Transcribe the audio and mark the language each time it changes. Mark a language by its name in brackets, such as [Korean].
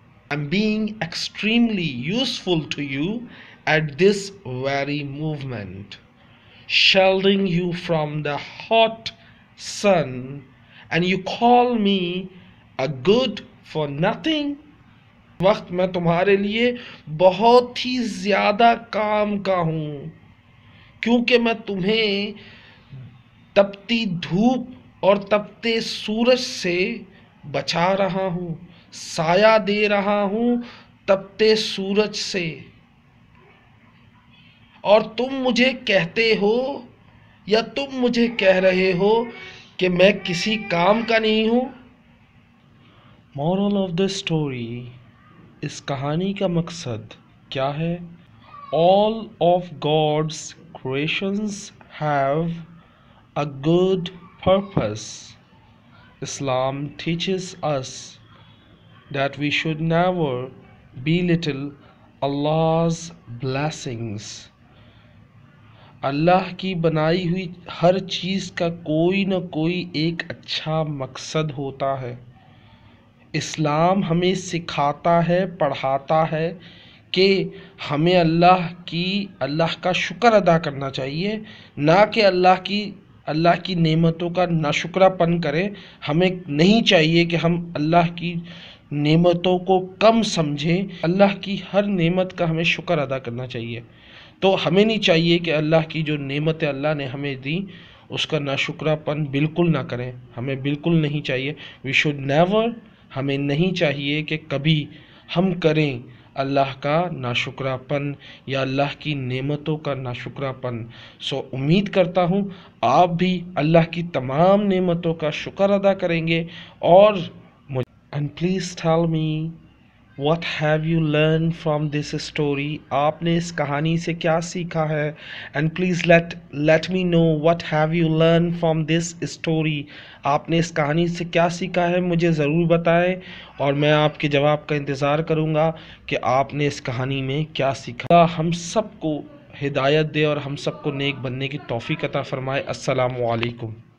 [English] I'm being extremely useful to you at this very moment, shielding you from the hot sun, and you call me a good for nothing. [Urdu] وقت میں تمہارے لیے بہت ہی زیادہ کام کا ہوں، کیونکہ میں تمہیں تپتی دھوپ اور تپتے سورج سے بچا رہا ہوں، سایہ دے رہا ہوں تپتے سورج سے، اور تم مجھے کہتے ہو یا تم مجھے کہہ رہے ہو کہ میں کسی کام کا نہیں ہوں. [English] Moral of the story. [Urdu] اس کہانی کا مقصد کیا ہے؟ [English] All of God's creations have a good purpose. Islam teaches us that we should never belittle Allah's blessings. [Urdu] اللہ کی بنائی ہوئی ہر چیز کا کوئی نہ کوئی ایک اچھا مقصد ہوتا ہے. اسلام ہمیں سکھاتا ہے، پڑھاتا ہے کہ ہمیں اللہ کا شکر ادا کرنا چاہیے، نہ کہ اللہ کی نعمتوں کا ناشکرا پن کریں. ہمیں نہیں چاہیے کہ ہم اللہ کی نعمتوں کو کم سمجھیں. اللہ کی ہر نعمت کا ہمیں شکر ادا کرنا چاہیے. تو ہمیں نہیں چاہیے کہ اللہ کی جو نعمتیں اللہ نے ہمیں دی اس کا ناشکرا پن بالکل نہ کریں. ہمیں بالکل نہیں چاہیے. وی شوڈ نیور، ہمیں نہیں چاہیے کہ کبھی ہم کریں اللہ کا ناشکرا پن یا اللہ کی نعمتوں کا ناشکرا پن. سو امید کرتا ہوں آپ بھی اللہ کی تمام نعمتوں کا شکر ادا کریں گے. [English] اور and please tell me what have you learned from this story. [Urdu] آپ نے اس کہانی سے کیا سیکھا ہے؟ [English] and please let me know what have you learned from this story. [Urdu] آپ نے اس کہانی سے کیا سیکھا ہے مجھے ضرور بتائیں، اور میں آپ کے جواب کا انتظار کروں گا کہ آپ نے اس کہانی میں کیا سیکھا. ہم سب کو ہدایت دے اور ہم سب کو نیک بننے کی توفیق عطا فرمائے. السلام علیکم.